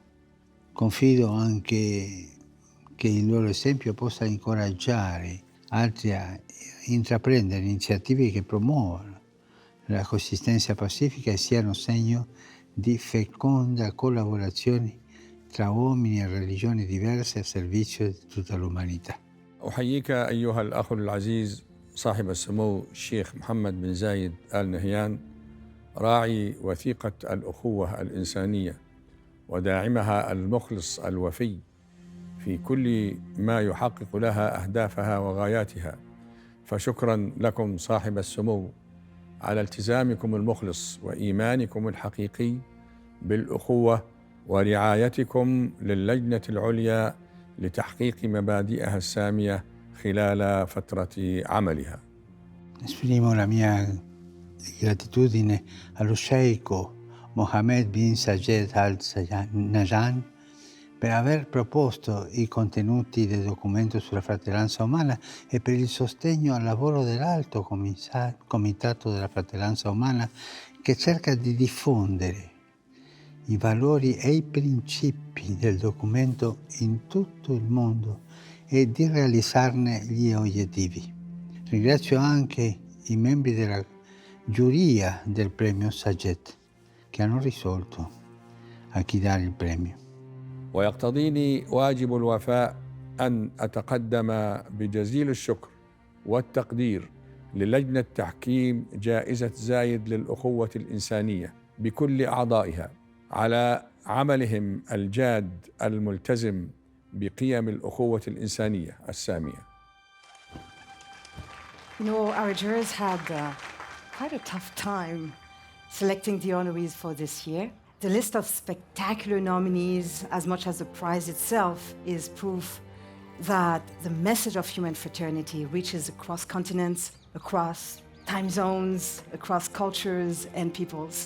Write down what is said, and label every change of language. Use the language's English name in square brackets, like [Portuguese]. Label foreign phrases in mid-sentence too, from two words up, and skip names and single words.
[Italian] Confido anche che il loro esempio possa incoraggiare altri a intraprendere iniziative che promuovano la coesistenza pacifica e siano segno di feconda collaborazione tra uomini e religioni diverse a servizio di tutta l'umanità. [Arabic] أحييك أيها الأخ العزيز صاحب السمو الشيخ محمد بن زايد آل نهيان راعي وثيقة الأخوة الإنسانية وداعمها المخلص الوفي في كل ما يحقق لها أهدافها وغاياتها. فشكرا لكم صاحب السمو على التزامكم المخلص وإيمانكم الحقيقي بالأخوة ورعايتكم للجنة العليا لتحقيق مبادئها السامية خلال فترة عملها. [Italian] Esprimo la mia gratitudine allo sceicco Mohammed bin Zayed Al Nahyan per aver proposto i contenuti del documento sulla fratellanza umana e per il sostegno al lavoro dell'Alto Comitato della Fratellanza Umana che cerca di diffondere i valori e i principi del documento in tutto il mondo e di realizzarne gli obiettivi. Ringrazio anche i membri della giuria del premio Zayed che hanno risolto a chi dare il premio. [Arabic] ويقتضيني واجب الوفاء أن أتقدم بجزيل الشكر والتقدير للجنة تحكيم جائزة زايد للأخوة الإنسانية بكل أعضائها على عملهم الجاد الملتزم بقيم الأخوة الإنسانية السامية. [English] You know, our jurors had quite a tough time selecting the honorees for this year. The list of spectacular nominees, as much as the prize itself, is proof that the message of human fraternity reaches across continents, across time zones, across cultures and peoples.